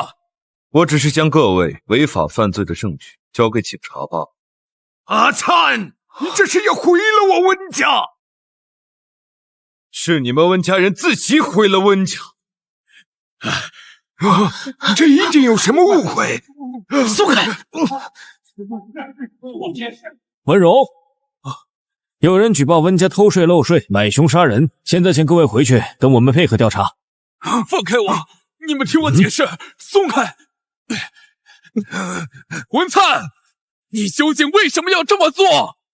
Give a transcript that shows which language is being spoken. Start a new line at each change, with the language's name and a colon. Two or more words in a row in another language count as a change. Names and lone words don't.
Chinese: 我只是將各位違法犯罪的證據交給警察罷了。阿粲，你這是要毀了我溫家！是你們溫家人自己毀了溫家。這一定有什麼誤會。鬆開！溫柔，有人舉報溫家偷稅漏稅、買凶殺人，現在請各位回去跟我們配合調查。放開我！你們聽我解釋！鬆開！溫粲，你究竟為什麼要這麼做？